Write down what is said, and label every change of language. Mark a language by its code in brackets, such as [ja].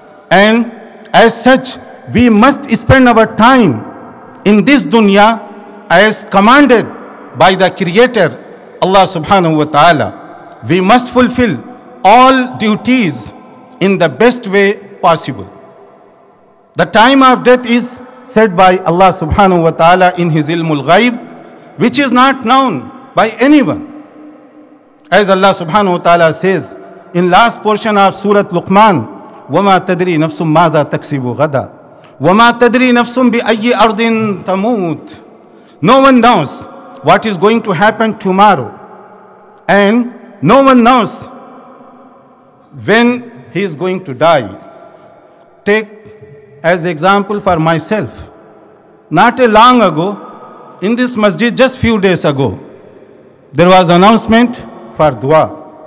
[en] And as such, we must spend our time in this dunya as commanded by the Creator, Allah subhanahu wa ta'ala. We must fulfill all duties in the best way possible. The time of death is said by Allah subhanahu wa ta'ala in His ilmul ghaib, which is not known by anyone. As Allah subhanahu wa ta'ala says in last portion of Surah Luqman, [ar] وَمَا تَدْرِي نَفْسٌ مَاذَا تَكْسِبُ غَدًا وَمَا تَدْرِي نَفْسٌ بِأَيِّ أَرْضٍ تَمُوتُ. [en] No one knows what is going to happen tomorrow, and no one knows when he is going to die. Take as example for myself. Not a long ago, in this masjid, just few days ago, there was announcement for dua.